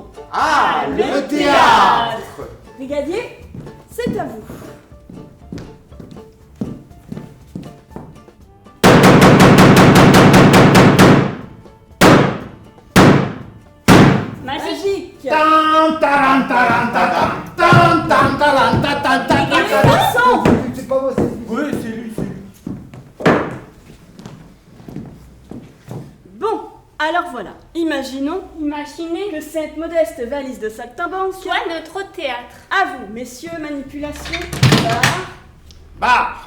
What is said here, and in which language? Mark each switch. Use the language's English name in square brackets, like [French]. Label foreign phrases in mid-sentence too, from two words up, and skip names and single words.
[French] Ah, le théâtre. Brigadier, c'est à vous. Magique. Tam, taram, taram, tatam. Tam, tam, taram, tatam, tatam, tatam. C'est pas moi, c'est lui. Oui, c'est lui, c'est lui. Bon, alors voilà. Imaginez que cette modeste valise de saltimbanque Soit notre théâtre. À vous, messieurs, manipulation. Barre. Barre.